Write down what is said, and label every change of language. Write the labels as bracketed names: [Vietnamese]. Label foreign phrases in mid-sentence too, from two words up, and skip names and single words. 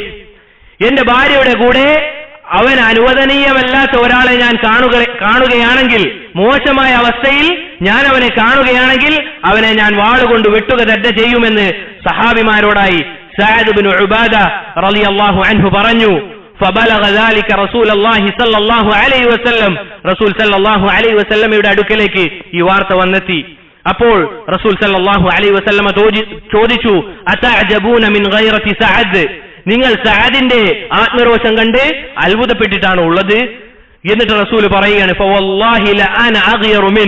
[Malayalam] എന്റെ ഭാര്യയുടെ കൂടെ അവൻ അനുവദനീയമല്ലാത്ത ഒരാളെ ഞാൻ കാണുകയാണെങ്കിൽ, മോശമായ അവസ്ഥയിൽ ഞാൻ അവനെ കാണുകയാണെങ്കിൽ അവനെ ഞാൻ വാളുകൊണ്ട് വെട്ടുക തന്നെ ചെയ്യുമെന്ന് സഹാബിമാരോടായി സഅദ് ഇബ്നു ഉബാദ [Arabic] رضي الله عنه [Malayalam] പറഞ്ഞു. [Arabic] فبلغ ذلك رسول الله صلى الله عليه وسلم. [Malayalam] റസൂൽ [Arabic] صلى الله عليه وسلم [Malayalam] അടുക്കലേക്ക് ഈ വാർത്ത വന്നെത്തി. അപ്പോൾ റസൂൽ [Arabic] صلى الله عليه وسلم [Malayalam] ചോദിച്ചു, [Arabic] أتعجبون من غيرة سعد. [Malayalam] നിങ്ങൾ സഅദിന്റെ ആത്മരോഷം കണ്ട് അത്ഭുതപ്പെട്ടിട്ടാണ് ഉള്ളത്? എന്നിട്ട് റസൂൽ പറയുകയാണ്, [Arabic] فوالله لأنا أغير من.